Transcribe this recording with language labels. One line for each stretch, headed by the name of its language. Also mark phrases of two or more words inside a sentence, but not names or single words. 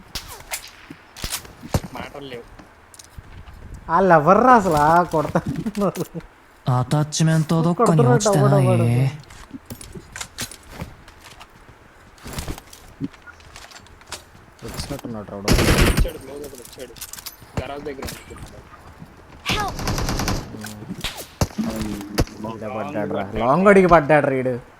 Telugu: మాటలు లేవు. వాళ్ళు ఎవర్రా అసలు కొడతా.
Japanese: アタッチメントどっかに落ちてない？
Telugu: వచ్చినట్టున్నాడు రాడు. వచ్చాడు క్లోజ్ అప్పుడు వచ్చాడు. గరాజ్ దగ్గర ఉంటున్నాడు. పడ్డాడు రా, లాంగ్ అడిగి పడ్డాడు రీడు.